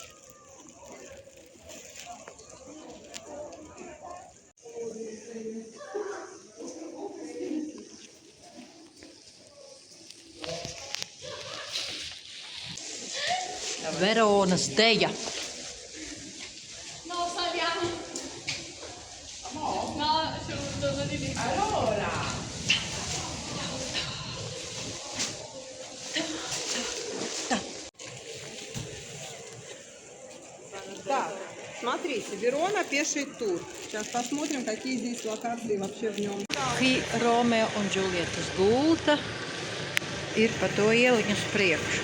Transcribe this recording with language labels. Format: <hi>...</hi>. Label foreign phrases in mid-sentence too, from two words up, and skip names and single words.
<lv>Veronas deja.</lv> <it>No, saliamo. No, sono di lì. Allora.</it> <ru>Так, смотрите, Верона, пеший тур. Сейчас посмотрим, какие здесь локации вообще в нем.</ru> <lv>Romeo un Džuljetas gulta ir pa to ieliņu uz priekšu.</lv>